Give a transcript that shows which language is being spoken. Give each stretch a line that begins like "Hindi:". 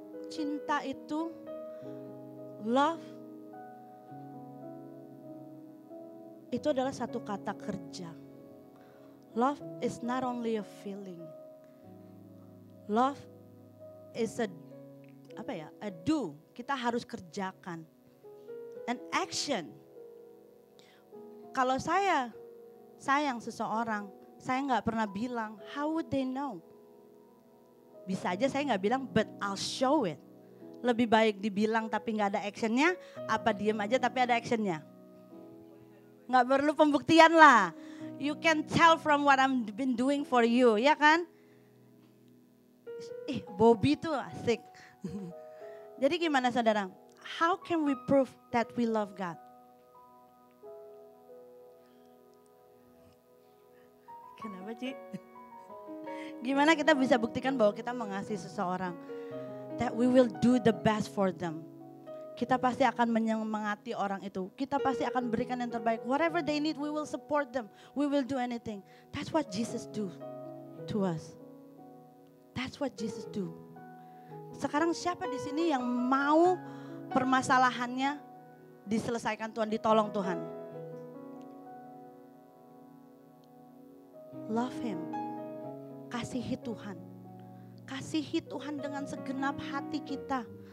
Indonesian: Cinta itu,
English: love,
Indonesian: itu adalah satu kata kerja.
English: Love is not only a feeling. Love is a do. Kita harus kerjakan. An action.
Indonesian: Kalau saya sayang seseorang, saya nggak pernah bilang,
English: how would they know?
Indonesian: Bisa aja saya nggak bilang,
English: but I'll show it.
Indonesian: Lebih baik dibilang tapi nggak ada actionnya, apa diem aja tapi ada actionnya? Nggak perlu pembuktian lah.
English: You can tell from what I've been doing for you,
Indonesian: ya kan? Bobby tuh asik. Jadi gimana saudara?
English: How can we prove that we love God?
Indonesian: Kenapa Ci? Gimana kita bisa buktikan bahwa kita mengasihi seseorang?
English: That we will do the best for them.
Indonesian: Kita pasti akan menyemangati orang itu. Kita pasti akan berikan yang terbaik.
English: Whatever they need, we will support them. We will do anything. That's what Jesus do to us. That's what Jesus do.
Indonesian: Sekarang siapa di sini yang mau permasalahannya diselesaikan Tuhan, ditolong Tuhan?
English: Love Him.
Indonesian: Kasihi Tuhan. Kasihi Tuhan dengan segenap hati kita.